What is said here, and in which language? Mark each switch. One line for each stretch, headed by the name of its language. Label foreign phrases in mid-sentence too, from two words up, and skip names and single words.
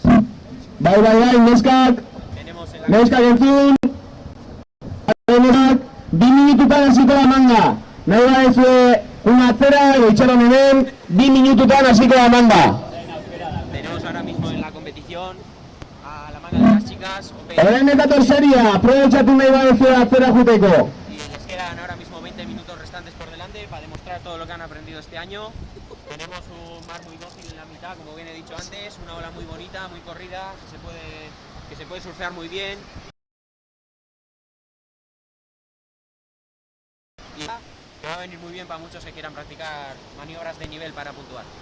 Basque: Bai, neskak!
Spanish: Tenemos en la
Basque: Neskak entzun! Neskak, 2 minututan hasiko da manga! Nahi badezue, atzera edo itxaron hemen, 2 minututan hasiko da manga!
Spanish: Tenemos ahora mismo en la competición a la manga de las chicas.
Basque: Orain ekator seria, aprobetxatu nahi badezue atzera juteko!
Spanish: Y les quedan ahora mismo 20 minutos restantes por delante para demostrar todo lo que han aprendido este año. Tenemos un mar muy dócil en la mitad, como bien he dicho antes, una ola muy bonita, muy corrida, que se puede surfear muy bien. Y que va a venir muy bien para muchos que quieran practicar maniobras de nivel para puntuar.